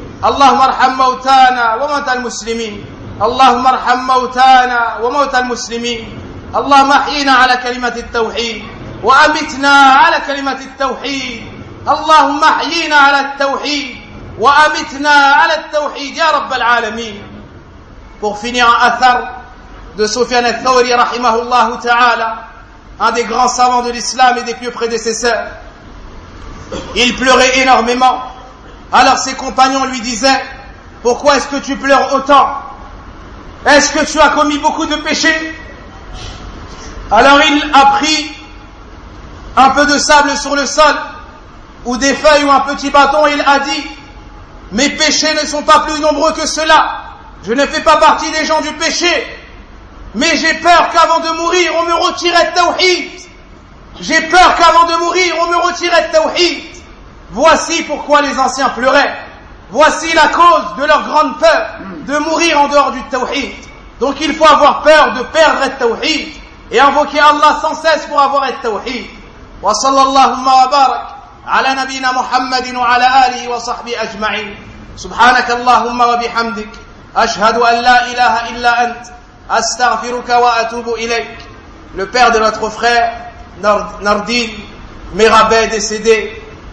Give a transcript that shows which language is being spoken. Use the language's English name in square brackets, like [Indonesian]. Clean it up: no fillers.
[Arabic] اللهم ارحم موتانا وموتى المسلمين اللهم ارحم موتانا وموتى المسلمين اللهم احينا على كلمة التوحيد وأمتنا على كلمة التوحيد اللهم احينا على التوحيد وأمتنا على التوحيد يا رب العالمين. [French] Pour finir, un athar de Sofyan al-Thawri rahimahullah ta'ala, un des grands savants de l'islam et des pieux prédécesseurs. Il pleurait énormément. Alors ses compagnons lui disaient, pourquoi est-ce que tu pleures autant? Est-ce que tu as commis beaucoup de péchés? Alors il a pris un peu de sable sur le sol ou des feuilles ou un petit bâton et il a dit, mes péchés ne sont pas plus nombreux que cela. Je ne fais pas partie des gens du péché. Mais j'ai peur qu'avant de mourir, on me retire le tawhid. J'ai peur qu'avant de mourir, on me retire le tawhid. Voici pourquoi les anciens pleuraient. Voici la cause de leur grande peur de mourir en dehors du tawhid. Donc il faut avoir peur de perdre le tawhid et invoquer Allah sans cesse pour avoir le tawhid. [Arabic] Wa sallallahumma wa barak على نبينا محمد وعلى آله وصحبه أجمعين سبحانك اللهم وبحمدك أشهد أن لا إله إلا أنت أستغفرك وأتوب إليك. [French] Le père de notre frère Nardin Mirabe est décédé.